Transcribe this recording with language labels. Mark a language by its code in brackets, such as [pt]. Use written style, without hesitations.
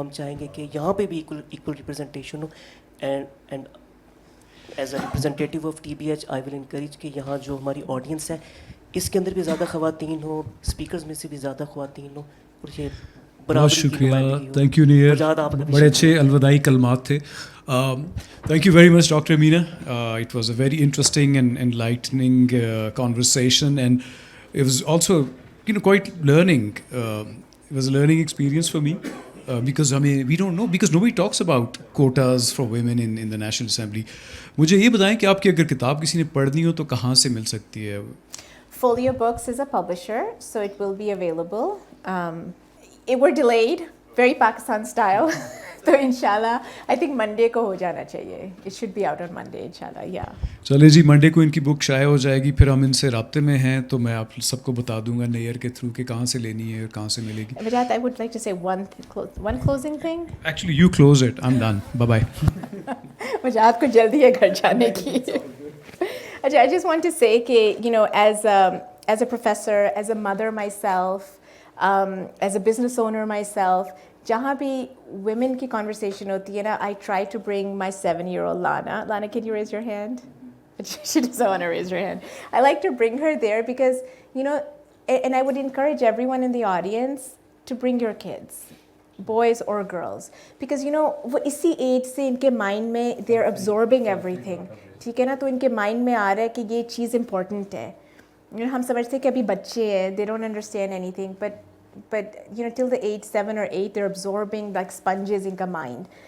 [hi] हम चाहेंगे कि यहाँ पे भी इक्वल रिप्रेजेंटेशन हो. [en] and as a representative of TBH I will encourage [hi] कि यहाँ जो हमारी ऑडियंस है इसके अंदर भी ज़्यादा ख़वातीन हो, स्पीकर्स में से भी ज़्यादा ख़वातीन हो, और ये बहुत शुक्रिया. [en] Thank you Nayyar. [hi] बड़े अच्छे अलविदाई कलमात थे. [en] Thank you very much, Dr. Ameena. It was a very interesting and enlightening conversation, and it was also, quite learning. It was a learning experience for me because we don't know, because nobody talks about quotas for women in the National Assembly. [hi] मुझे ये बताएं कि आपकी अगर किताब किसी ने पढ़नी हो तो कहाँ से मिल सकती है? [en] Folio Books is a publisher, so it will be available. We're delayed, very Pakistan style. [hi] तो इंशाल्लाह [en] I think [hi] मंडे को हो जाना चाहिए. [en] It should be out on Monday इंशाल्लाह. या [hi] चले जी, मंडे को इनकी बुक शाये हो जाएगी. फिर हम इनसे राब्ते में हैं तो मैं आप सबको बता दूंगा नेयर के थ्रू कि कहाँ से लेनी है और कहाँ से मिलेगी. [en] Vijat, I would like to say one closing thing. Actually, you close it. I'm done. Bye bye. [hi] Vijat को जल्दी है घर जाने की. [en] I just want to say कि as a professor, as a mother myself, as a business owner myself, [hi] जहाँ भी women की conversation होती है ना, [en] I try to bring my 7-year-old Lana. Lana, can you raise your hand? She doesn't want to raise her hand. I like to bring her there because, and I would encourage everyone in the audience to bring your kids, boys or girls. Because, [hi] वो इसी age से इनके mind में [en] they're absorbing everything. [hi] ठीक है ना? तो इनके mind में आ रहा है कि ये चीज़ important है. हम समझते हैं कि अभी बच्चे हैं, [en] they don't understand anything, but till the age 7 or 8 they're absorbing like sponges in their mind.